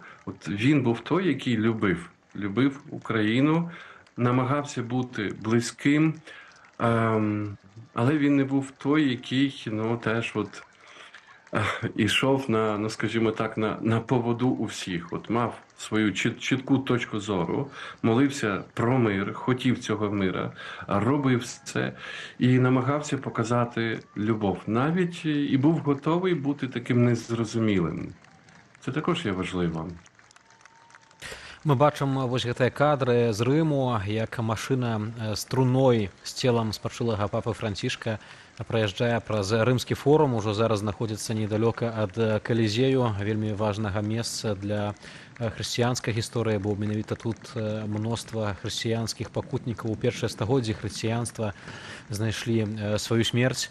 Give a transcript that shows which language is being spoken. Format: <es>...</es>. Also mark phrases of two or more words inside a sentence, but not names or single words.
<uk>Він був той, який любив Україну, намагався бути близьким, але він не був той, який, теж ішов скажімо так, на поводу у всіх. Мав свою чітку точку зору, молився про мир, хотів цього мира, робив це і намагався показати любов. Навіть і був готовий бути таким незрозумілим. Це також є важливо.</uk> <be>Мы бачым вось гэтыя кадры з Рыму, як машына з труной з целам спачылага папы Францішка праязджае праз рымскі форум, ужо зараз знаходзіцца недалёка ад Калізею, вельмі важнага месца для хрысціянскай гісторыі, бо менавіта тут мноства хрысціянскіх пакутнікаў у першыя стагоддзі хрысціянства знайшлі сваю смерць.</be>